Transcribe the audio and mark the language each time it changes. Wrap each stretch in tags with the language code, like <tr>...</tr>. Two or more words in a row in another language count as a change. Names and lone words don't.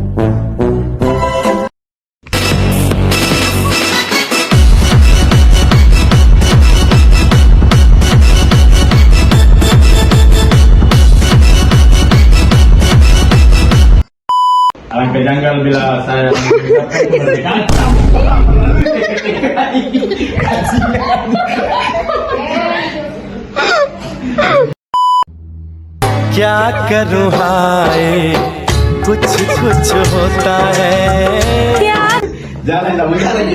<ms>Alangkah janggal bila saya mengucapkan kemerdekaan.</ms> <hi>क्या करूँ हाय कुछ कुछ होता है</hi> <ms>Jalan tak boleh jalan.</ms>